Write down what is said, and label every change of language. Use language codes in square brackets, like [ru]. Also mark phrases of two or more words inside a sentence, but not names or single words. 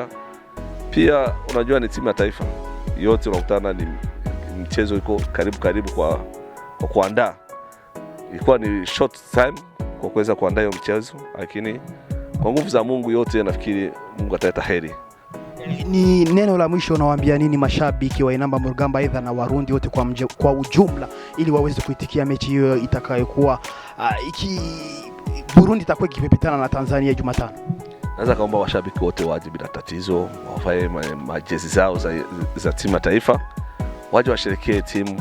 [sw] Pia unajua ni timu ya taifa. Yote unakutana ni mchezo iko karibu kwa kuandaa. Ilikuwa ni [en] short time [sw] kwa kuweza kuandaa hiyo mchezo, lakini kwa nguvu za Mungu yote nafikiri Mungu ataleta heri. Ni neno la mwisho unawaambia nini mashabiki wa Intamba mu rugamba aidha na Warundi wote kwa ujumla, ili waweze kuitikia mechi hiyo itakayokuwa Burundi itakuwa ikipepetana na Tanzania Jumatano? Naweza kaomba washabiki wote waje bila tatizo, wavae majezi zao za timu ya taifa, waje washerekee timu.